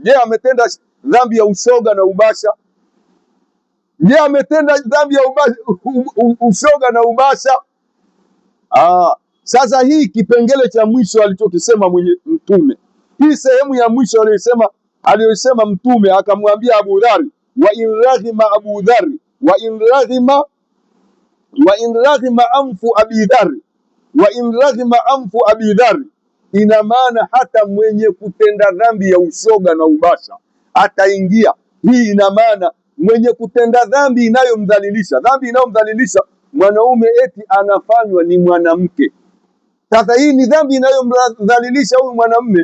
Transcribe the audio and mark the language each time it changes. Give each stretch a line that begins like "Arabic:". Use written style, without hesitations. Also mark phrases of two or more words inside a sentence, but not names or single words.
Swahili: Je, ametenda dhambi ya ushoga na ubasha? Je, ametenda dhambi ya ushoga na ubasha? Sasa hii kipengele cha mwisho alichokisema Mtume, hii sehemu ya mwisho aliyosema Mtume, akamwambia Abu Dhari,
Arabic: وإن رغم أبو ذر وإن رغم أنف أبي ذر وإن رغم أنف أبي ذر,
Swahili: ina maana hata mwenye kutenda dhambi ya ushoga na ubasha ataingia. Hii ina maana mwenye kutenda dhambi inayomdhalilisha, mwanaume eti anafanywa ni mwanamke. Sasa hii ni dhambi inayomdhalilisha huyu mwanamume.